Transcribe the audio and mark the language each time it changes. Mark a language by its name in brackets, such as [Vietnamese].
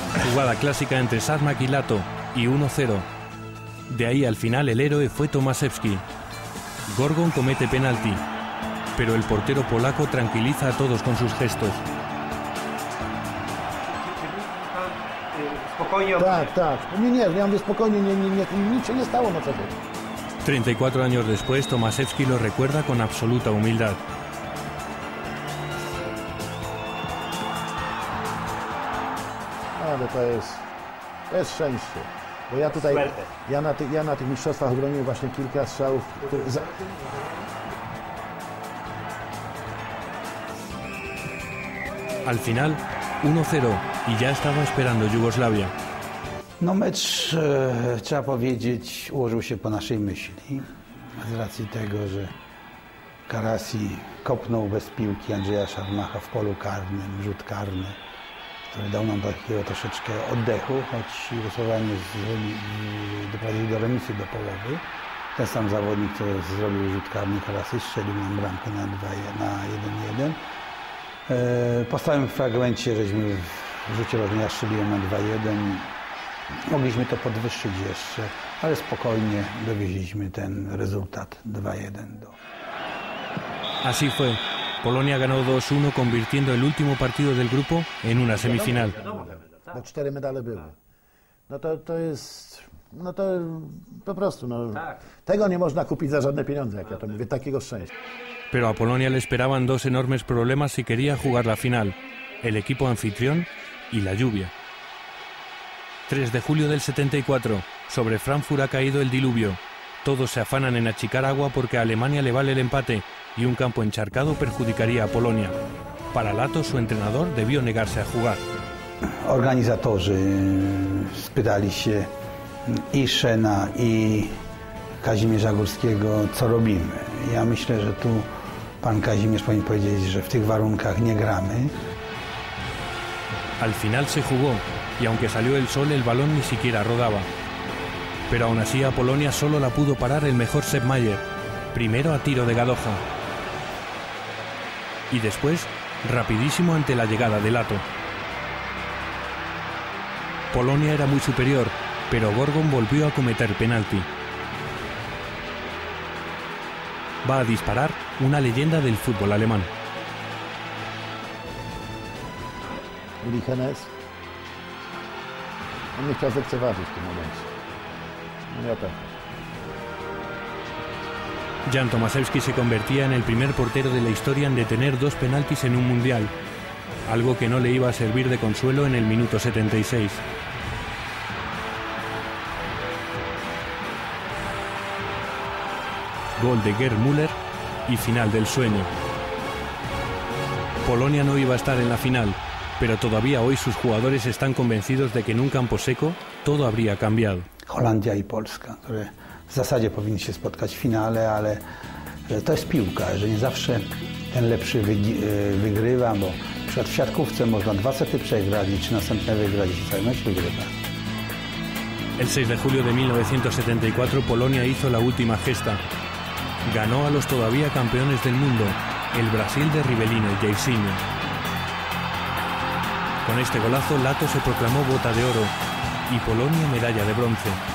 [Spanish] Jugada clásica entre Sarmak y Lato, y 1-0. De ahí al final el héroe fue Tomaszewski. Gorgon comete penalti, pero el portero polaco tranquiliza a todos con sus gestos. [Polish] Tak. Nie, ja mówię spokojnie, nic się nie stało na tego. [Spanish] 34 años después, Tomaszewski lo recuerda con absoluta humildad. [Polish] Ale to jest szczęście. Bo ja tutaj, ja na tych mistrzostwach obroniłem właśnie kilka strzałów, które... [Spanish] Al final, 1-0 y ya estaba esperando Yugoslavia. [Polish] No mecz, trzeba powiedzieć, ułożył się po naszej myśli. Z racji tego, że Karasi kopnął bez piłki Andrzeja Szarmacha w polu karnym, rzut karny, który dał nam takiego troszeczkę oddechu, choć Jugosłowanie doprowadzili do remisu do połowy. Ten sam zawodnik, który zrobił rzut karny, Karasi, strzelił nam bramkę na 1-1. Po stałym fragmencie, żeśmy w rzucie rożnego strzeliłem na 2-1. Mogliśmy to podwyższyć jeszcze, ale spokojnie dowieźliśmy ten rezultat 2-1 do... [Spanish] Así fue. Polonia ganó 2-1, convirtiendo el último partido del grupo en una semifinal. [Polish] Bo 4 medale były. No to jest... No to po prostu, no... Tego nie można kupić za żadne pieniądze, jak ja to mówię, takiego szczęścia. [Spanish] Pero a Polonia le esperaban dos enormes problemas si quería jugar la final: el equipo anfitrión y la lluvia. 3 de julio del 74, sobre Frankfurt ha caído el diluvio. Todos se afanan en achicar agua porque a Alemania le vale el empate y un campo encharcado perjudicaría a Polonia. Para Lato, su entrenador debió negarse a jugar. [Polish] Organizatorzy spytali się i Szena, i Kazimierza Górskiego, co robimy. Ja myślę, że tu pan Kazimierz powinien powiedzieć, że w tych warunkach nie gramy. [Spanish] Al final se jugó, y aunque salió el sol, el balón ni siquiera rodaba. Pero aún así a Polonia solo la pudo parar el mejor Sepp Maier, primero a tiro de Gadoja. Y después, rapidísimo ante la llegada de Lato. Polonia era muy superior, pero Gorgon volvió a cometer penalti. Va a disparar una leyenda del fútbol alemán. Uli Hennes. [Polish] On nie chciał zlekceważyć w tym momencie. No ja tak. [Spanish] Jan Tomaszewski se convertía en el primer portero de la historia en detener 2 penaltis en un mundial, algo que no le iba a servir de consuelo en el minuto 76. Gol de Gerd Müller y final del sueño. Polonia no iba a estar en la final, pero todavía hoy sus jugadores están convencidos de que en un campo seco todo habría cambiado. [Polish] Holandia i Polska, które w zasadzie powinny się spotkać w finale, ale to jest piłka, że nie zawsze ten lepszy wygrywa, bo na przykład w siatkówce można 2 sety przegrać i 3 następne wygrać i cały mecz wygrywa. [Spanish] El 6 de julio de 1974 Polonia hizo la última gesta. Ganó a los todavía campeones del mundo, el Brasil de Rivellino y Jairzinho. Con este golazo, Lato se proclamó bota de oro y Polonia medalla de bronce.